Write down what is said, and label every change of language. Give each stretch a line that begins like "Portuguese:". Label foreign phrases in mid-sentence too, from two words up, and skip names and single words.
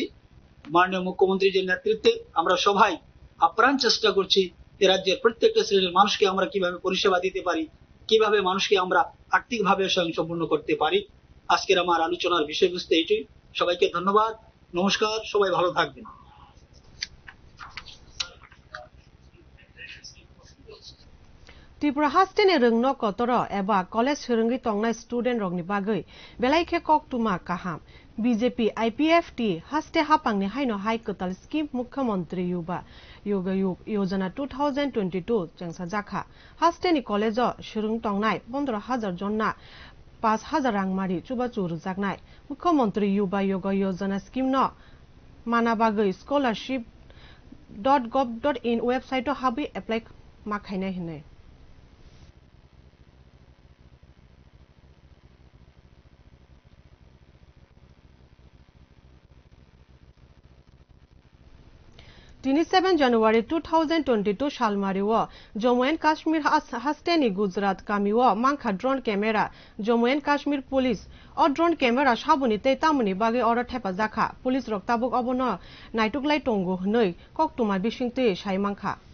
Bangla: মাননীয় মুখ্যমন্ত্রীর যে নেতৃত্বে আমরা সবাই আপ্রাণ চেষ্টা করছি যে রাজ্যের প্রত্যেকটা শ্রেণীর মানুষকে আমরা কিভাবে পরিষেবা দিতে পারি, কিভাবে মানুষকে আমরা আর্থিকভাবে স্বয়ংসম্পূর্ণ করতে পারি। আজকের আমার আলোচনার বিষয়বস্তু এটাই। সবাইকে ধন্যবাদ, নমস্কার, সবাই ভালো থাকবেন।
Kok Borok: ত্রিপুরা হাস্টেনি রংनो कतर एबा कलेज फोरोंगिरि तंनाय स्टुडेन्ट रंनि बागै बेलाइखे कक्तुमा काहाम बीजेपी IPFT हास्टे हापांनि हाइनो हाइ कताल स्किम मुख्यमंत्री युवा योजना 2022 जंसा जाखा हास्टेनि कलेज फोरों तंनाय 15,000 जन्ना 5,000 रांमारि चुबाचु रुजाकनाय मुख्यमंत्री युवा योजना स्किम न माना बागै scholarship.gov.in वेबसाइट हाबै एप्लाइ माखायनाय हिने दिनै 7 जानुवारि 2022 सालमारिव जम्मू एन्ड काश्मीर हास्टेनि गुजरात गामिव मांखा
English: drone camera
Kok Borok: जम्मू एन्ड काश्मीर पुलिस अ
English: drone camera
Kok Borok: साबुनि तै तामुनि बागै अर थेपा जाखा पुलिस रक्ताबुक अबन नाइटुकलाय टंगु हनै कक्तुमा बिसिंतै साइ मांखा